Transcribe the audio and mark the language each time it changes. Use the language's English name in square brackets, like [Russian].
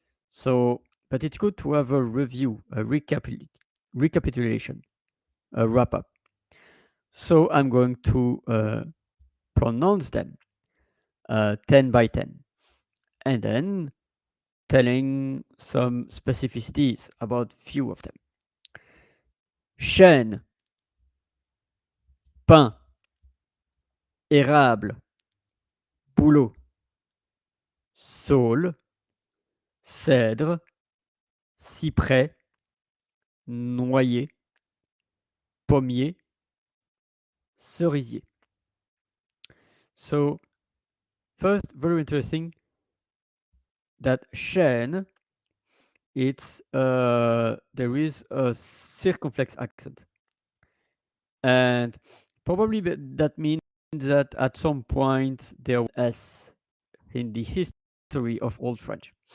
[English] So, but it's good to have a review, a recapitulation, a wrap up. So I'm going to pronounce them 10 by 10 and then telling some specificities about few of them. [French] Chêne, pin, érable, bouleau, saule, cèdre, cyprès, noyer, pommier, cerisier. [English] So, first, very interesting that chêne, it's there is a circumflex accent, and probably that means that at some point there was S in the history of Old French.